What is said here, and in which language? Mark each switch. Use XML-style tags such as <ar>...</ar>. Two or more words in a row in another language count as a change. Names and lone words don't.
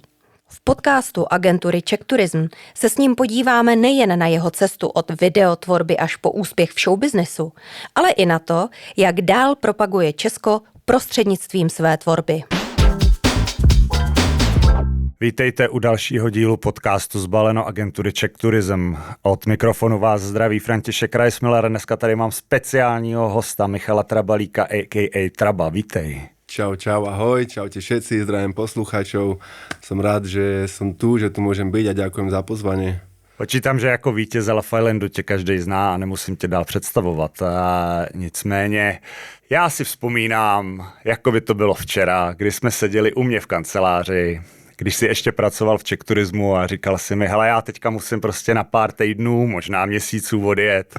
<cs>V podcastu agentury Czech Tourism se s ním podíváme nejen na jeho cestu od videotvorby až po úspěch v showbiznesu, ale i na to, jak dál propaguje Česko prostřednictvím své tvorby. Vítejte u dalšího dílu podcastu Zbaleno agentury Czech Tourism. Od mikrofonu vás zdraví František Reismiller. Dneska tady mám speciálního hosta Michala Trabalíka, a.k.a. Traba. Vítej.</cs> <sk>Čau, ahoj, čaute všetci, zdravím poslucháčov. Som rád, že som tu, že tu môžem byť a ďakujem za pozvanie.</sk> <cs>Počítám, že jako vítěze Love Islandu tě každý zná a nemusím tě dál představovat. Nicméně já si vzpomínám, jako by to bylo včera, kdy jsme seděli u mě v kanceláři, když jsi ještě pracoval v Czech Turismu a říkal si mi, hele, já teďka musím prostě na pár týdnů, možná měsíců odjet.</cs>